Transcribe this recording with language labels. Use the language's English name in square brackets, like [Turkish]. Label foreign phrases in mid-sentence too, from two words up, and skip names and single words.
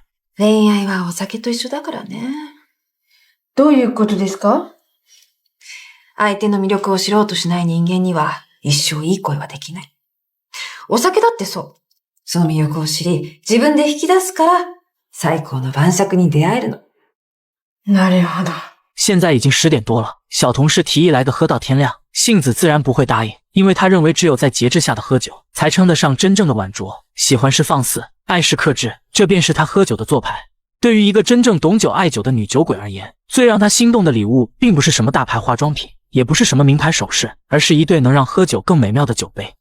[Japanese] 恋愛はお酒と一緒だからね。どういうことですか？相手の魅力を知ろうとしない人間には一生いい恋はできない。お酒だってそう。その魅力を知り、自分で引き出すから、最高の晩酌に出会えるの。なるほど。 [Chinese] 现在已经10点多了，小同事提议来个喝到天亮，杏子自然不会答应，因为他认为只有在节制下的喝酒，才称得上真正的晚酌。喜欢是放肆，爱是克制，这便是他喝酒的做派。对于一个真正懂酒爱酒的女酒鬼而言，最让她心动的礼物，并不是什么大牌化妆品，也不是什么名牌首饰，而是一对能让喝酒更美妙的酒杯。